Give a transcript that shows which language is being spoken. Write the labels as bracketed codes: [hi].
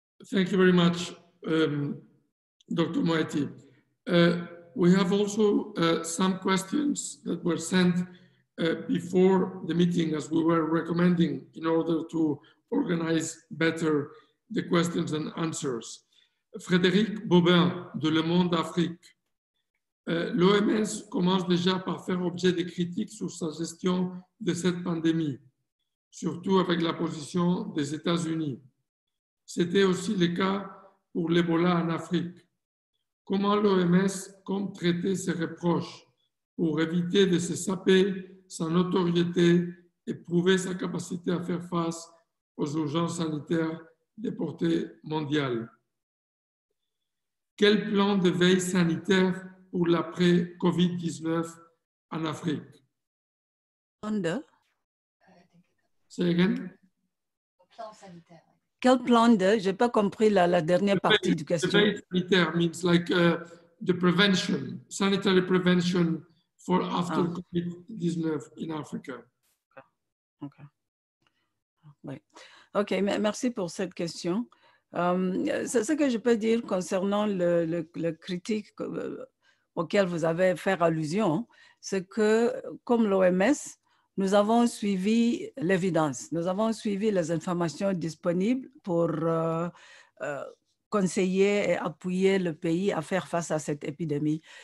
[en] Thank you very much, Dr. Moeti. We have also some questions that were sent before the meeting, as we were recommending, in order to organize better the questions and answers. [fr] Frédéric Bobin de Le Monde Afrique. L'OMS commence déjà par faire objet de critiques sur sa gestion de cette pandémie, surtout avec la position des États-Unis. C'était aussi le cas pour l'Ebola en Afrique. Comment l'OMS compte traiter ces reproches pour éviter de se saper sa notoriété et prouver sa capacité à faire face aux urgences sanitaires de portée mondiale? Quel plan de veille sanitaire pour l'après-COVID-19 en Afrique? [en] Say again? [fr] Plan sanitaire. Quel plan de? Je n'ai pas compris la dernière partie du question. [en] The [fr] veille sanitaire [en] means like the prevention, sanitary prevention for after COVID-19 in Africa. [fr] Okay. Oui. OK, merci pour cette question. Ce que je peux dire concernant le critique auquel vous avez fait allusion, c'est que comme l'OMS, nous avons suivi l'évidence, nous avons suivi les informations disponibles pour conseiller et appuyer le pays à faire face à cette épidémie.